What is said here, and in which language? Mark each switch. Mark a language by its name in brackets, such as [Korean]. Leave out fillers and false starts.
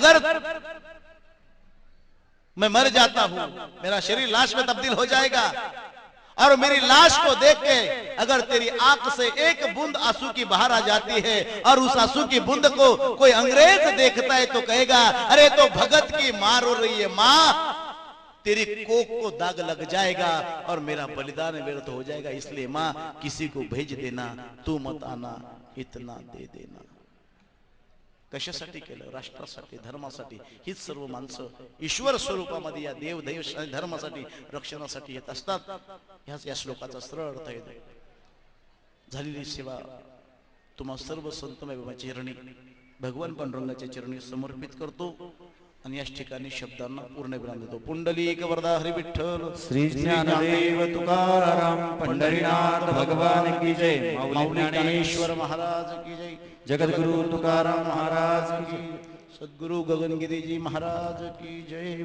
[Hindi] अगर मैं मर जाता हूं, मेरा शरीर लाश में तब्दील हो जाएगा, और मेरी लाश को देख के अगर तेरी आंख से एक बूंद आंसू की बाहर आ जाती है, और उस आंसू की बूंद को कोई अंग्रेज देखता है तो कहेगा, अरे तो भगत की मां रो रही है। मां, तेरी कोख को दाग लग जाएगा और मेरा बलिदान व्यर्थ हो जाएगा। इसलिए मां, किसी को भेज देना, तू मत आना, इतना दे देना। [Marathi] कशासाठी केलं? राष्ट्रासाठी, धर्मासाठी। हीच सर्व माणसं ईश्वर स्वरूपामध्ये या देव दैव धर्मासाठी, रक्षणासाठी येत असतात। ह्याच या श्लोकाचा सरळ अर्थ आहे। झालेली सेवा तुम्हा सर्व संतमय चरणी, भगवान पांडुरंगाच्या चरणी समर्पित करतो आणि याच ठिकाणी शब्दांना पूर्ण विराम देतो। पुंडलिक वरदा हरी विठ्ठल, श्री ज्ञानदेव तुकाराम पंढरीनाथ भगवान की जय, माऊली ज्ञानेश्वर महाराज की जय, जगद्गुरु तुकाराम महाराज की, सद्गुरु गगनगिरी जी महाराज की जय।